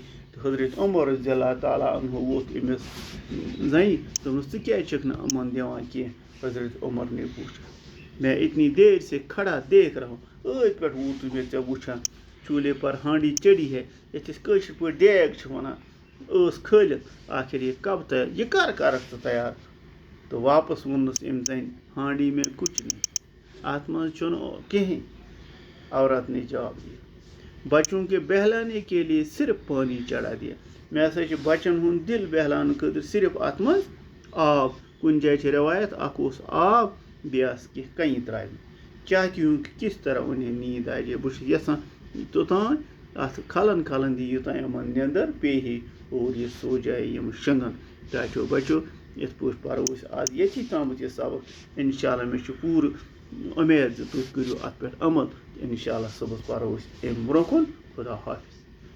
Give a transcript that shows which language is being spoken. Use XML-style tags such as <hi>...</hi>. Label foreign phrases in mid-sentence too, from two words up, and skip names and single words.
<ks>تو حضرت عمر</ks> <ar>رضی اللہ تعالیٰ عنہ</ar> <ks>ووت أمِس زنہِ دوٚپنس ژٕ کیازِ چھکھ نہٕ یِمن دِوان کینٛہہ.</ks> <ur>حضرت عمر نے پوچھا میں اتنی دیر سے کھڑا دیکھ رہا ہوں.</ur> <ks>ٲدۍ پٮ۪ٹھ ووتُس بہٕ ژےٚ وٕچھان.</ks> <ur>چولہے پر ہانڈی چڑھی ہے،</ur> <ks>یتھ أسۍ کٲشِر پٲٹھۍ دیگ چھِ ونان، ٲس کھٲلِتھ.</ks> <ur>آخر یہ کب تیار،</ur> <ks>یہ کر کرکھ ژٕ تیار. تو واپس ووٚننس أمۍ زنہِ</ks> <ur>ہانڈی میں کچھ نہیں،</ur> <ks>اتھ منٛز چھُنہٕ کِہیٖنۍ.</ks> <ur>عورت نے جواب دیا بچوں کے بہلانے کے لیے صرف پانی چڑھا دیا.</ur> <ks>مےٚ ہسا چھِ بچن ہُنٛد دل بہلاونہٕ خٲطرٕ صرف اتھ منٛز آب. کُنہِ جایہِ چھِ روایت اکھ اوس آب بیٚیہِ آسہٕ کینٛہہ کنہِ ترٛاوِمٕتۍ.</ks> <ur>چاہتی ہوں کہ کس طرح انہیں نیند آ جائے.</ur> <ks>بہٕ چھُس یژھان توٚتام اتھ کھلن دی یوٚتام یِمن نیندر پیٚیہِ.</ks> <ur>اور یہ سو جائے</ur> <ks>یِم شۄنٛگَن ٹاٹھیو بَچو یِتھ پٲٹھۍ پَرو أسۍ آز ییٚتھی تامَتھ یہِ سبق</ks> <ar>اِنشاء اللہ</ar> <ks>مےٚ چھُ پوٗرٕ اُمید زِ تُہۍ کٔرِو اَتھ پٮ۪ٹھ عمل تہٕ</ks> <ar>اِنشاء اللہ</ar> <ks>صُبحس پَرو أسۍ اَمہِ برونٛہہ کُن خدا حافِظ</ks>